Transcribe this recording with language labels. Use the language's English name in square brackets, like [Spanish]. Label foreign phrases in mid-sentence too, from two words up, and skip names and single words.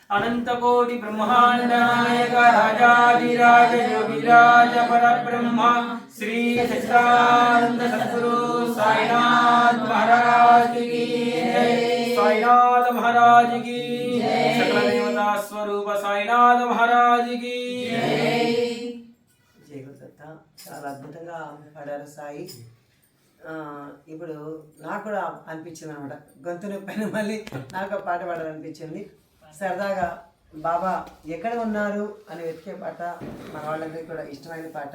[Hindi] अनंतकोटि ब्रह्मांड नायक राजाधिराज योगिराज परब्रह्म श्री सच्चिदानंद सद्गुरु साईनाथ महाराज की जय। साईनाथ महाराज की सकल देवता स्वरूप साईनाथ महाराज की [Telugu] జై గురుదత్త. చాలా అద్భుతంగా పాడారు సాయి. ఇప్పుడు నాకు కూడా అనిపించింది అనమాట, గొంతు నొప్పైన మళ్ళీ నాకు ఆ పాట పాడాలనిపించింది. సరదాగా బాబా ఎక్కడ ఉన్నారు అని వెతికే పాట, మన వాళ్ళందరికీ కూడా ఇష్టమైన పాట.